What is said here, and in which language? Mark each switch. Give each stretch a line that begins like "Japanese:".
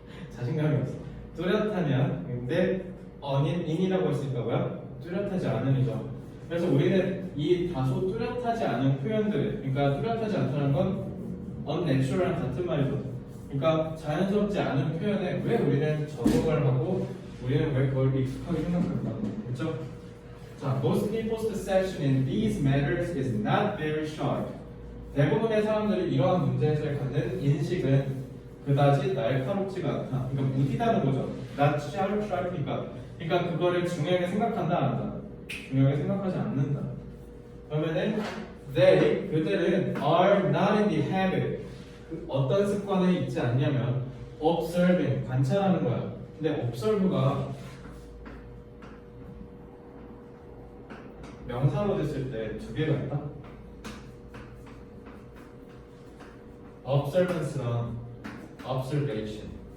Korean: 자신감이 없어. 뚜렷하냐? 근데 in이라고 했으니까 뭐야? 뚜렷하지 않음이죠. 그래서 우리는 이 다소 뚜렷하지 않은 표현들, 그러니까 뚜렷하지 않다는 건 unnatural랑 같은 말이죠. 그러니까 자연스럽지 않은 표현에 왜 우리는 적응을 하고 우리는 왜 그걸 익숙하게 생각할까? 그렇죠?
English: 자, most people's perception in these matters is not very sharp.
Korean: 대부분의 사람들이 이러한 문제에서 갖는 인식은 그다지 날카롭지가 않다. 그러니까 무디다는 거죠.
English: not sharp니까.
Korean: 그러니까 그거를 중요하게 생각한다, 안 한다. 중요하게 생각하지 않는다. 그러면은 그들은
English: are not in the habit.
Korean: 그 어떤 습관에 있지 않냐면 observing, 관찰하는 거야. 근데 observe가 명사로 됐을 때 두 개가 있다.
English: observance랑 observation.